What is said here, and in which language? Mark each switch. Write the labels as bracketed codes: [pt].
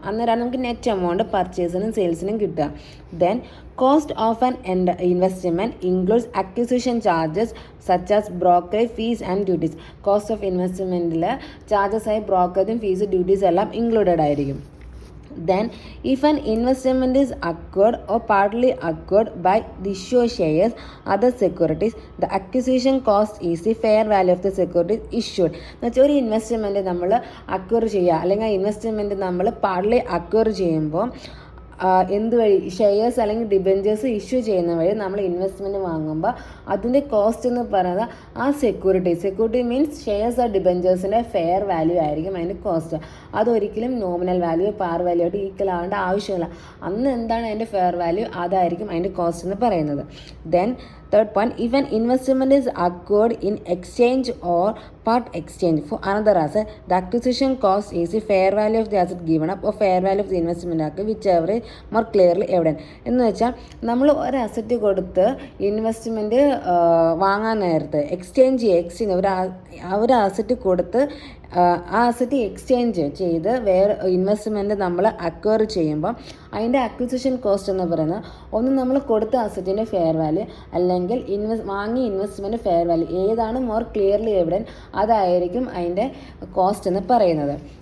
[ml] അന്നേരമാണ് നമുക്ക് net amount പർച്ചേസിനും സെയിൽസിനും കിട്ടുക. [en] Then cost of an investment includes acquisition charges such as brokerage fees and duties. [ml] Cost of ഇൻവെസ്റ്റ്മെൻറ്റിൽ ചാർജസായി ബ്രോക്കറേജും fees, duties എല്ലാം included ആയിരിക്കും. [en] Then, if an investment is acquired or partly acquired by the issue of shares, other securities, the acquisition cost is the fair value of the securities issued. [ml] എന്നുവെച്ചാൽ ഒരു investment നമ്മൾ acquire ചെയ്യുക, അല്ലെങ്കിൽ ആ investment നമ്മൾ partly acquire ചെയ്യുമ്പോൾ എന്ത് വഴി? ഷെയർസ് അല്ലെങ്കിൽ ഡിബെഞ്ചേഴ്സ് ഇഷ്യൂ ചെയ്യുന്ന വഴി നമ്മൾ ഇൻവെസ്റ്റ്മെൻറ്റ് വാങ്ങുമ്പോൾ അതിൻ്റെ കോസ്റ്റ് എന്ന് പറയുന്നത് ആ സെക്യൂരിറ്റി മീൻസ് ഷെയർസ് ആ ഡിബെഞ്ചേഴ്സിൻ്റെ ഫെയർ വാല്യൂ ആയിരിക്കും അതിൻ്റെ കോസ്റ്റ്. അതൊരിക്കലും നോമിനൽ വാല്യൂ, പാർ വാല്യൂ ആയിട്ട് ഈക്വൽ ആവേണ്ട ആവശ്യമില്ല. അന്ന് എന്താണ് അതിൻ്റെ ഫെയർ വാല്യൂ, അതായിരിക്കും അതിൻ്റെ കോസ്റ്റ് എന്ന് പറയുന്നത്. [en] Then third point, if an investment is acquired in exchange or part exchange for another asset, the acquisition cost is the fair value of the asset given up or fair value of the investment acquired, whichever is more clearly evident. [ml] എന്ന് വെച്ചാൽ നമ്മൾ ഒരു asset കൊടുത്ത് investment വാങ്ങാൻ നേരത്ത് exchange ഒരു asset കൊടുത്ത് ആ അസറ്റ് എക്സ്ചേഞ്ച് ചെയ്ത് വേറെ ഇൻവെസ്റ്റ്മെൻറ്റ് നമ്മൾ അക്വയർ ചെയ്യുമ്പോൾ അതിൻ്റെ അക്വിസിഷൻ കോസ്റ്റ് എന്ന് പറയുന്നത് ഒന്ന് നമ്മൾ കൊടുത്ത അസറ്റിൻ്റെ ഫെയർ വാല്യൂ, അല്ലെങ്കിൽ വാങ്ങിയ ഇൻവെസ്റ്റ്മെൻറ്റ് ഫെയർ വാല്യൂ, ഏതാണ് മോർ ക്ലിയർലി എവിഡൻറ്റ് അതായിരിക്കും അതിൻ്റെ കോസ്റ്റ് എന്ന് പറയുന്നത്.